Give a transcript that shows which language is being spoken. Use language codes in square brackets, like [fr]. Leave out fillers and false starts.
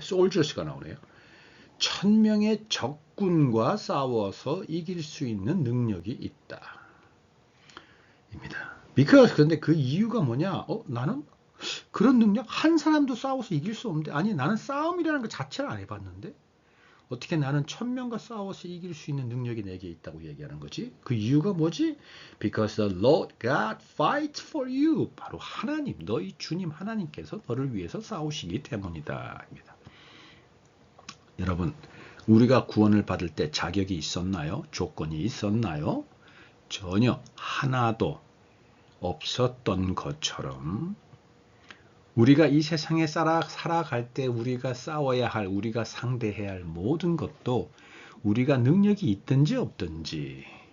[ko] soldiers가 나오네요. 1000명의 적군과 싸워서 이길 수 있는 능력이 있다. 입니다. because 그런데 그 이유가 뭐냐? 나는 그런 능력 한 사람도 싸워서 이길 수 없는데, 아니 나는 싸움이라는 것 자체를 안 해봤는데 어떻게 나는 1000명과 싸워서 이길 수 있는 능력이 내게 있다고 얘기하는 거지? 그 이유가 뭐지? [en] Because the Lord God fights for you. [ko] 바로 하나님, 너희 주님 하나님께서 너를 위해서 싸우시기 때문이다. 입니다. 여러분, 우리가 구원을 받을 때 자격이 있었나요? 조건이 있었나요? 전혀 하나도 없었던 것처럼 우리가 이 세상에 살아갈 때 우리가 싸워야 할, 우리가 상대해야 할 모든 것도 우리가 능력이 있든지 없든지